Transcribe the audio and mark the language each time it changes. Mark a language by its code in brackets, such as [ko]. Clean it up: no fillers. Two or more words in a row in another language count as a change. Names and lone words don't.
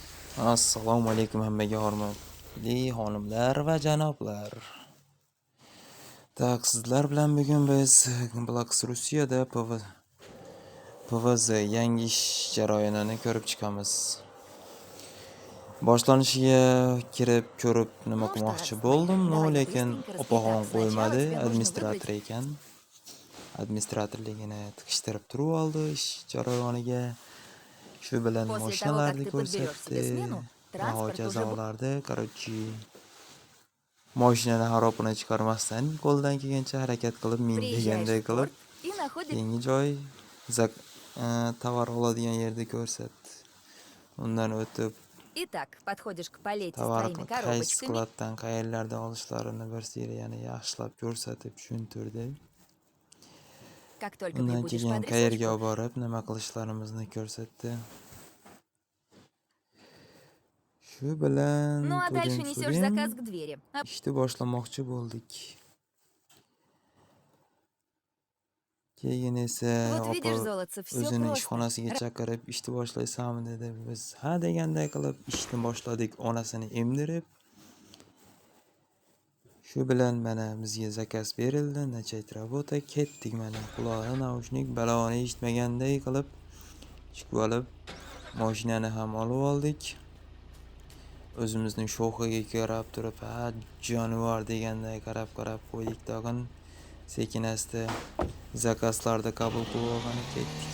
[uz] Assalomu alaykum hammaga hurmatli xonimlar va janoblar. Tak, sizlar bilan bugun biz Black Rusiyada PVZ yangi ish jarayonini ko'rib chiqamiz. Boshlanishiga kirib ko'rib nima [ru] Ну что, рад [uz] qilmoqchi [ru] знакомиться. [uz] bo'ldim, [ru] Давай я [uz] lekin [ru] быстренько [uz] opog'on [ru] распитаю. Сначала [uz] qo'ymadi, [ru] тебе нужно выбрать... [uz] administrator ekan. Administratorligini tiqishtirib turib oldi ish jarayoniga. Shu bilan [ru] После того, как [uz] mashinalarni [ru] ты подберешь [uz] ko'rsatdi [ru] себе смену, [uz] va [ru] транспорт уже будет... [uz] hokazolarda, короче, mashinani harobini chiqarmasdan qo'ldan kelgancha harakat qilib min [ru] Приезжаешь [uz] deganday [ru] в [uz] qilib [ru] порт и находишь... [uz] keyingi joy tovar oladigan yerni ko'rsatdi. Undan o'tib [ru] Итак, подходишь к палете с [uz] tovar [ru] твоими [uz] qaysi [ru] коробочками. [uz] skladdan qayerlardan olishlarini bir seriyani yaxshilab ko'rsatib tushuntirdi. [ru] Как только [uz] Undan [ru] прибудешь по [uz] keyin qayerga [ru] адресочку... [uz] olib borib nima qilishlarimizni ko'rsatdi. Shu bilan [ru] Ну а дальше несешь [uz] to'dim-so'dim [ru] заказ к двери. [uz] ishni boshlamoqchi bo'ldik. Keyin esa [ru] Вот [uz] opa [ru] видишь, золотце, все [uz] o'zini [ru] просто. [uz] ishxonasiga chaqirib, ishni boshlaysanmi dedi. Biz ha deganday qilib ishni boshladik, onasini emdirib. Shu bilan mana bizga zakaz berildi, [ru] начать работа, [uz] ketdik mana. Quloqda naushnik baloni eshitmaganday qilib chiqib olib, mashinani ham olib oldik. O'zimizning shoxiga qarab turib, ha jonivor deganday qarab qo'ydik tag'in. Sekin asta zakazlarni qabul qilib olgani ketdik.